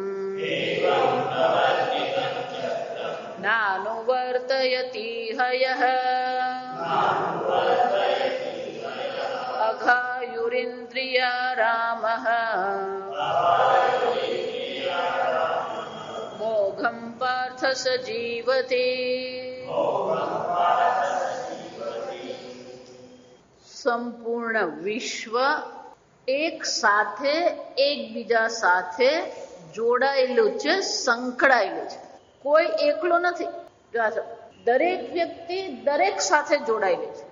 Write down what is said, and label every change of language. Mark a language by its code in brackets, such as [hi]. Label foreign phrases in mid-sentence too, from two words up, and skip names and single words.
[sa] नानुवर्तयति हयः अघायुरिन्द्रिया रामः मोघं पार्थ स जीवति। [gu] સંપૂર્ણ વિશ્વ એક સાથે એકબીજા સાથે જોડાયેલું છે, સંકળાયેલું છે, કોઈ એકલો નથી. દરેક વ્યક્તિ દરેક સાથે જોડાયેલી છે.